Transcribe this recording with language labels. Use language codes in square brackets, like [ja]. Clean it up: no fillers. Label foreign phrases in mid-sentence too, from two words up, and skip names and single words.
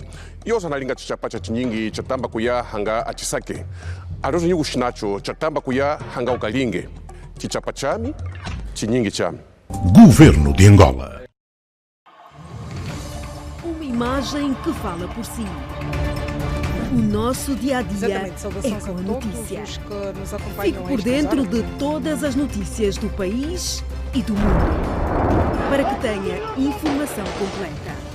[cjk] Yoza nalinga chichapacha chinyingi chatamba kuya hanga achisake. Arozo nyugu shinacho chatamba kuya hanga ukalinge. Chichapachami, chinyingi chami. [pt] Governo de Angola. Uma imagem que fala por si. O nosso dia-a-dia é com a notícia. Fique por dentro de todas as notícias do país e do mundo, para que tenha informação completa.